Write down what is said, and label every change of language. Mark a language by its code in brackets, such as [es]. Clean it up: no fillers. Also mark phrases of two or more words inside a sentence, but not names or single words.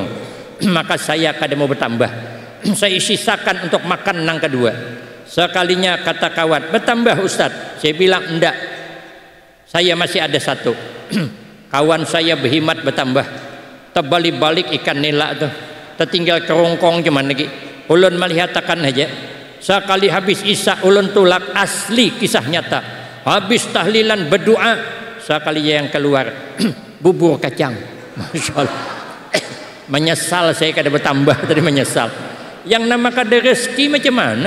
[bjn] Maka saya kada mau bertambah, saya sisakan untuk makan nang kedua. [id] Sekalinya kata kawan, bertambah Ustadz. Saya bilang enggak, saya masih ada satu. Kawan saya berhimat bertambah, terbalik-balik ikan nila tuh, tertinggal kerongkong cuman lagi. [bjn] Ulun melihatakan aja. Sekali habis isya ulun tulak, asli kisah nyata. [id] Habis tahlilan berdoa, sekali yang keluar bubur kacang. [ar] ما شاء الله. [bjn] Menyesal saya kada bertambah tadi, menyesal. Yang nama kada rezeki macam mana?